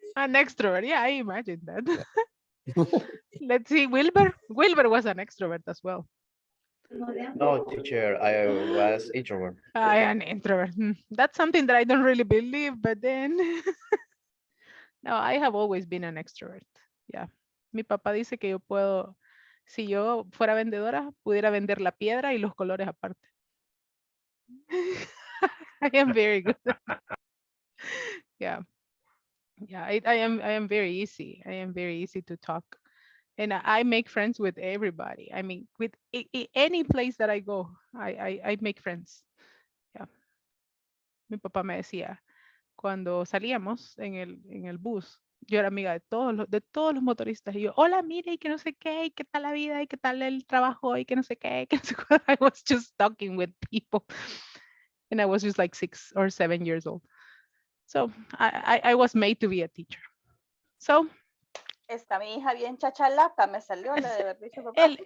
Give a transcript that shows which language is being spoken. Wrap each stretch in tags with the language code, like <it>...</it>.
<en>An extrovert, yeah, I imagine that. Let's see, Wilbur. Wilbur was an extrovert as well. No, teacher, I was introvert. I am an introvert. That's something that I don't really believe, but then... No, I have always been an extrovert. Yeah.</en> <es>Mi papá dice que yo puedo, si yo fuera vendedora, pudiera vender la piedra y los colores aparte.</es> <en>I am very good. Yeah. Yeah, I am very easy. I am very easy to talk. And I make friends with everybody. I mean, with any place that I go, I make friends. Yeah.</en> <es>Mi papá me decía, cuando salíamos en el bus, yo era amiga de todos los motoristas. Y yo, hola, mire, y que no sé qué, y qué tal la vida, y qué tal el trabajo, y que no sé qué, que no sé cuál.</es> <en>I was just talking with people. And I was just like 6 or 7 years old. So I was made to be a teacher. So.</en> <es>Esta mi hija bien chachalaca me salió la de haber dicho papá.</es>